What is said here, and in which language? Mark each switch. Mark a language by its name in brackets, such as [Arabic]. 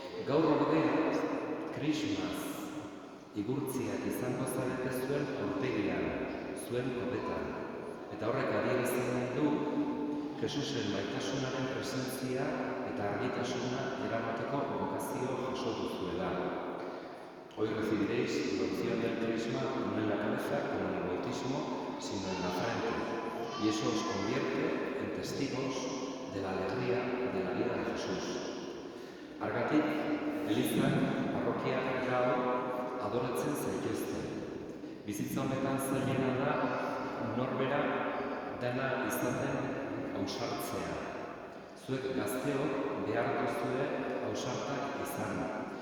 [Basque] Gaur ordea, krismaz igurtziak izango zarete zuen aurpegian, zuen kopetan. Eta horrek adierazten nahi du, Jesusen maitasunaren presentzia eta argitasuna eramateko bokazio jaso duzuela. [Spanish] Hoy recibiréis la unción del crisma no en la cabeza como en el bautismo, sino en la frente. Y eso os convierte en testigos de la alegría de la vida de Jesús. [Basque] Argatik, elizan, parrokiak gaur, adoratzen zaituzte. Bizitza honetan zailena da norbera dena izaten ausartzea. Zuek gazteok behar duzue ausartak izan.